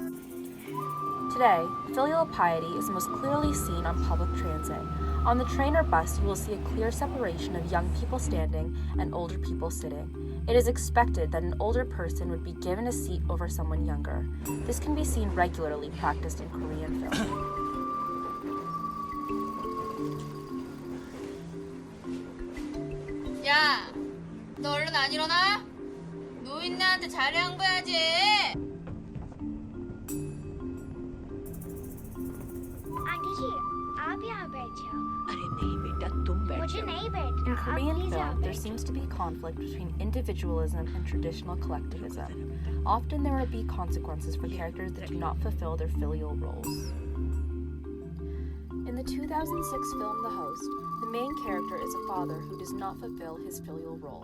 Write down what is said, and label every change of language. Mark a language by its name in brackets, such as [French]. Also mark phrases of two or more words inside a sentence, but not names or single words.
[English] Today, filial piety is most clearly seen on public transit. On the train or bus, you will see a clear separation of young people standing and older people sitting. It is expected that an older person would be given a seat over someone younger. This can be seen regularly practiced in Korean film. [Korean] 야, 너 얼른 안 일어나? 노인네한테 잘 양보해야지. [Hindi] आंटी जी आप यहाँ बैठे हो अरे नहीं बेटा तुम बैठो मुझे नहीं बैठना [English] In [Hindi] आप [English] Korean [Hindi] प्लीज यहाँ [English] film, there [Hindi] बैठो [English] seems to be conflict between individualism and traditional collectivism. Often there will be consequences for characters that do not fulfill their filial roles. In the 2006 film The Host, the main character is a father who does not fulfill his filial role.